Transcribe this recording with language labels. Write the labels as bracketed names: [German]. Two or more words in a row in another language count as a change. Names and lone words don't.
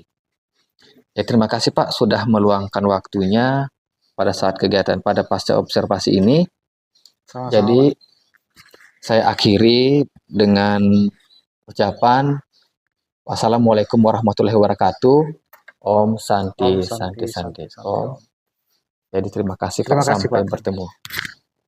[Indonesian] Ya, terima kasih Pak sudah meluangkan waktunya pada saat kegiatan pada pasca observasi ini. sama-sama Pak. Jadi saya akhiri dengan ucapan [Arabic] والسلام عليكم ورحمة الله وبركاته. [Sanskrit] Om Om Santi Santi, Santi Santi, Santi Santi Om. Om. [Indonesian] Jadi terima kasih Pak, Terima kasih sampai Pak. bertemu.